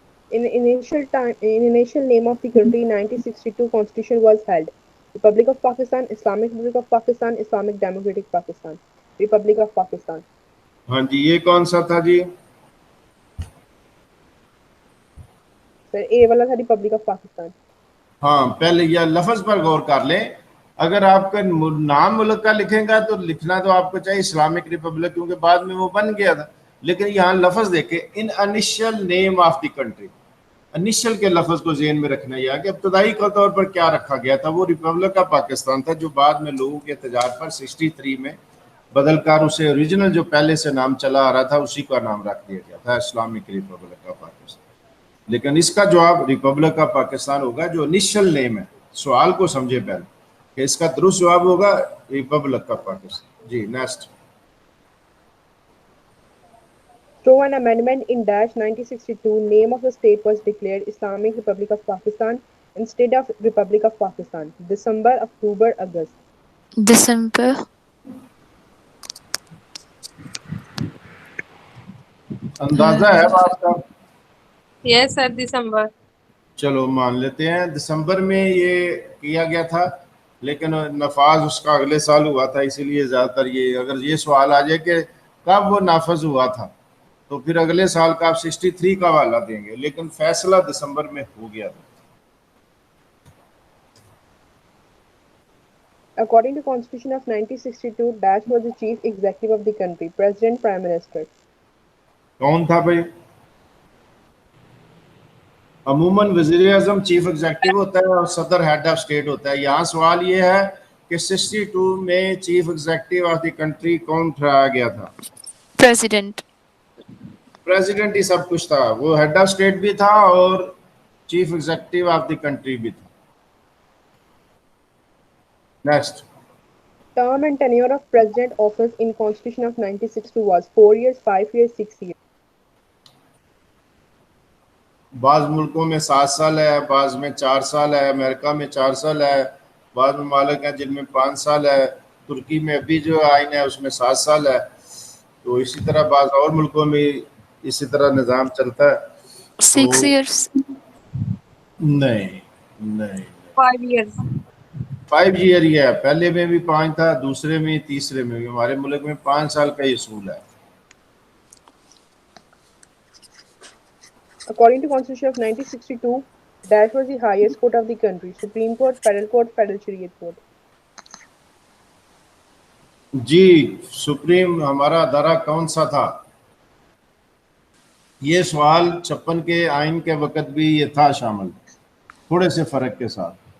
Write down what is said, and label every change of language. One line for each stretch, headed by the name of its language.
English: In initial name of the country, 1962 Constitution was held: Republic of Pakistan, Islamic Republic of Pakistan, Islamic Democratic Pakistan, Republic of Pakistan.
Urdu: ہاں جی, یہ کون سا تھا جی؟
English: Sir, A
Urdu: والا تھا
English: Republic of Pakistan.
Urdu: ہاں, پہلے یہ لفظ پر غور کر لیں. اگر آپ کا نام ملک کا لکھیں گا تو لکھنا تو آپ کو چاہیے اسلامک ریپبلک, کیونکہ بعد میں وہ بن گیا تھا. لیکن یہاں لفظ دیکھیں, ان initial name of the country. Initial کے لفظ کو ذہن میں رکھنا یہ کہ ابتدائی کے طور پر کیا رکھا گیا تھا, وہ ریپبلک آف پاکستان تھا, جو بعد میں لوگوں کے احتجاج پر 63 میں بدل کر اسے اوریجنل جو پہلے سے نام چلا آ رہا تھا اسی کا نام رکھ دیا گیا تھا, اسلامک ریپبلک آف پاکستان. لیکن اس کا جواب ریپبلک آف پاکستان ہوگا, جو انیشل نیم ہے. سوال کو سمجھے پہلے کہ اس کا درست جواب ہوگا republic of Pakistan. جی next.
English: Through an amendment in dash 1962, name of the state was declared Islamic Republic of Pakistan instead of Republic of Pakistan. December, October, August. December.
Urdu: اندازہ ہے آپ کا؟
English: Yes, sir, December.
Urdu: چلو مان لیتے ہیں دسمبر میں یہ کیا گیا تھا, لیکن نفاذ اس کا اگلے سال ہوا تھا. اسی لیے زیادہ تر یہ اگر یہ سوال آ جائے کہ کب وہ نافذ ہوا تھا تو پھر اگلے سال کا آپ 63 کا حوالہ دیں گے, لیکن فیصلہ دسمبر میں ہو گیا تھا.
English: According to Constitution of 1962, Dash was the chief executive of the country, President, Prime Minister.
Urdu: کون تھا بھائی؟ عموماً وزیر اعظم چیف ایگزیکٹو ہوتا ہے اور صدر ہیڈ آف اسٹیٹ ہوتا ہے. یہاں سوال یہ ہے کہ 62 میں chief executive of the country کون ٹھہرایا گیا تھا؟
English: President.
Urdu: پریزیڈنٹ ہی سب کچھ تھا. وہ ہیڈ آف اسٹیٹ بھی تھا اور chief executive of the country بھی تھا. Next. Term and tenure of President office in Constitution of 1962 was 4 years, 5 years, 6 years. بعض ملکوں میں 7 سال ہے, بعض میں 4 سال ہے, امریکہ میں 4 سال ہے, بعض ممالک ہیں جن میں 5 سال ہے, ترکی میں ابھی جو آئین ہے اس میں 7 سال ہے. تو اسی طرح بعض اور ملکوں میں اسی طرح نظام چلتا ہے.
English: 6 years.
Urdu: نہیں نہیں
English: 5 years.
Urdu: 5 ایئر ہی ہے. پہلے میں بھی 5 تھا, دوسرے میں, تیسرے میں بھی. ہمارے ملک میں 5 سال کا ہی اصول ہے.
English: According to Constitution of 1962, Dash was the highest court of the country: Supreme Court, Federal Shariat Court.
Urdu: جی, supreme ہمارا ادارہ کون سا تھا؟ یہ سوال 56 کے آئین کے وقت بھی یہ تھا شامل, تھوڑے سے فرق کے ساتھ.